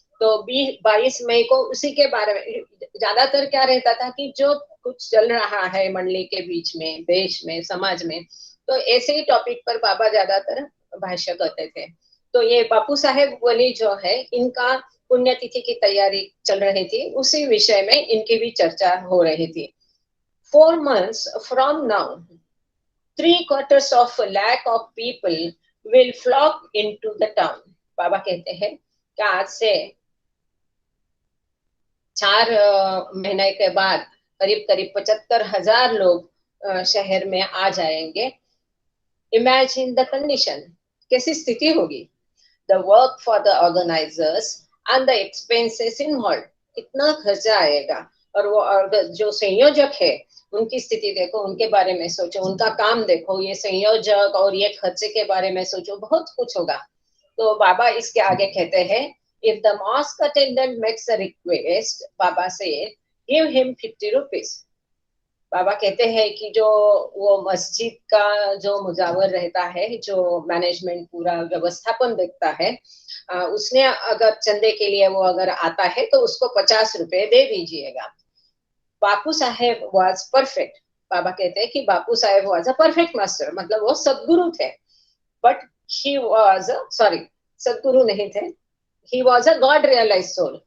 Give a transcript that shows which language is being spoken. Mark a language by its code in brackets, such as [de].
[hi] तो 22 मई को उसी के बारे में ज्यादातर क्या रहता था कि जो कुछ चल रहा है मंडली के बीच में, देश में, समाज में, तो ऐसे ही टॉपिक पर बाबा ज्यादातर भाष्य करते थे। तो ये बापू साहेब वली जो है इनका पुण्यतिथि की तैयारी चल रही थी, उसी विषय में इनकी भी चर्चा हो रही थी। [en] 4 months from now, 3/4 of a lakh of people will flock into the town. [hi] बाबा कहते हैं कि आज से 4 महीने के बाद करीब करीब 75,000 लोग शहर में आ जाएंगे। [en] Imagine the condition, [hi] कैसी स्थिति होगी? [en] The work for the organizers and the expenses involved, [hi] कितना खर्चा आएगा, और वो जो संयोजक है उनकी स्थिति देखो, उनके बारे में सोचो, उनका काम देखो, ये संयोजक और ये खर्चे के बारे में सोचो, बहुत कुछ होगा। तो बाबा इसके आगे कहते हैं, [en] if the mosque attendant makes a request, [hi] बाबा से [en] give him 50 rupees. [hi] बाबा कहते हैं कि जो वो मस्जिद का जो मुजावर रहता है, जो मैनेजमेंट पूरा व्यवस्थापन देखता है, उसने अगर चंदे के लिए वो अगर आता है तो उसको 50 रुपए दे दीजिएगा। [en] Bapu Saheb was perfect. [hi] बाबा कहते हैं कि [en] Bapu Saheb was a perfect master, [hi] मतलब वो सदगुरु थे, [en] but he was [hi] सदगुरु नहीं थे, [en] He was a God realise soul.